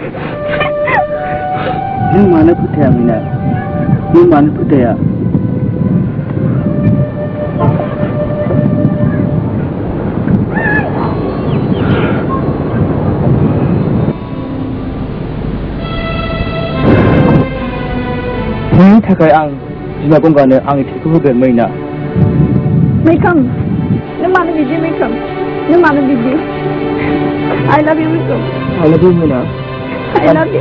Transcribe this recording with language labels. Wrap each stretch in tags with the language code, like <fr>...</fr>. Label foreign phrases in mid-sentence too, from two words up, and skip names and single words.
<brx>नों मानो फोथाया मैना नों मानो फोथाया नोंनि थाखाय आं बिमा गंगानो आंनि थैखौ होगोन मैना मैखोम नों मानो बिदि मैखोम नों मानो बिदि</brx> <en>I love you</en> <brx>मैखोम</brx> <en>I love you मैना I love you</en>